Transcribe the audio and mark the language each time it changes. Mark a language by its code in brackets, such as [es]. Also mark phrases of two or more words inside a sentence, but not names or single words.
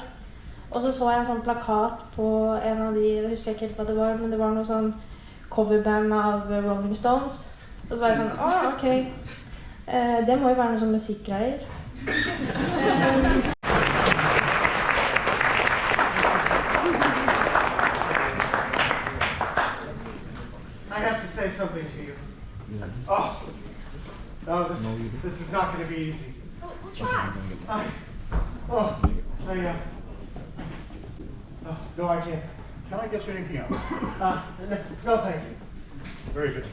[no] Og så jeg en sånn plakat på en av de, jeg husker ikke helt hva det var, men det var noe sånn coverband av Rolling Stones. Og så var jeg sånn, ok, det må jo være noe sånn musikkgreier. [en] I have to say something to you. Oh, no, this is not going to be easy. We'll try. Oh, no, I can't. Can I get you anything else? No, thank you. Very good.